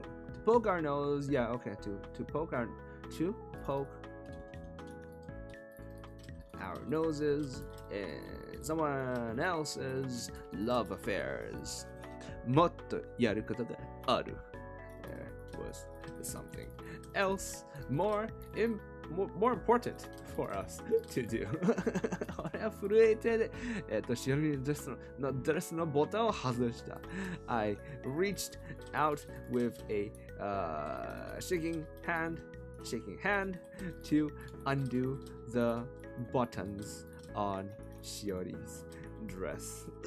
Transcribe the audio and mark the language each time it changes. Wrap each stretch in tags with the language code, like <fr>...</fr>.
<en>To poke our nose, yeah, okay. To poke our to poke our noses in someone else's love affairs.</en> <ja>もっとやることがある。</ja> <en>There was something else more important for us to do.</en> <ja>俺は震えて、しおりのドレスのボタンを外した。</ja> <en>I reached out with a shaking hand to undo the buttons on Shiori's dress.</en>